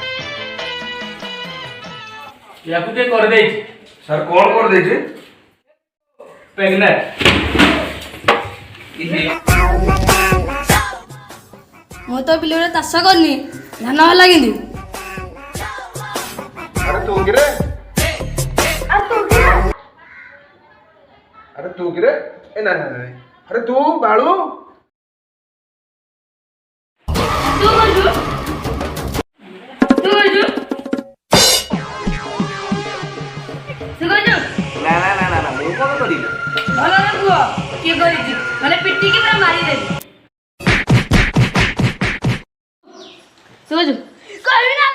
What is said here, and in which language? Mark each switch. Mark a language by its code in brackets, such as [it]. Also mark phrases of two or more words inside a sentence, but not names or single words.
[or] ୟାକୁ ଟିକେ କରିଦେଇଛି। ସାର୍ କଣ କରିଦେଇଛି? ମୁଁ ତ ବିଲରେ ଚାଷ କରିନି ଧାନ ହେଲା କିନ୍ତୁ [mr] अरे तू गिरे अरे तू गिरे ए ना ना ना अरे तू बाळू [or] ନା ନା ନା ନା ନା ମୁଁ କଣ କରିବି କିଏ କରିଛି ମାନେ ପିଟିକି ପୁରା ମାରିଦେବି ଶୁଭୁଛୁ କହିବି ନା